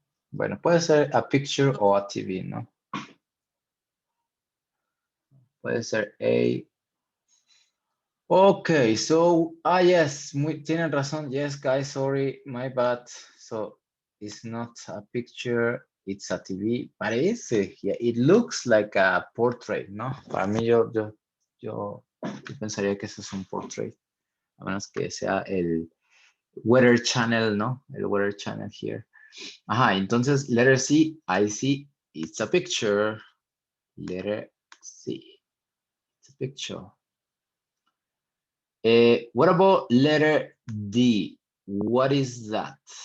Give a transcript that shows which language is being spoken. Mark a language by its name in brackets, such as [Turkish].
[Spanish] Bueno, puede ser a picture o a TV, ¿no? Puede ser A. [English] Okay, so, yes, [Spanish] tienen razón. [English] Yes, guys, sorry, my bad. So, it's not a picture, it's a TV. [Spanish] Parece, [English] yeah, it looks like a portrait, ¿no? [Spanish] Para mí, yo pensaría que eso es un portrait. A menos que sea el weather channel, ¿no? [English] El weather channel here. [Spanish] Ajá, entonces, [English] letter C, I see, it's a picture. Letter C, it's a picture. What about letter D? What is that?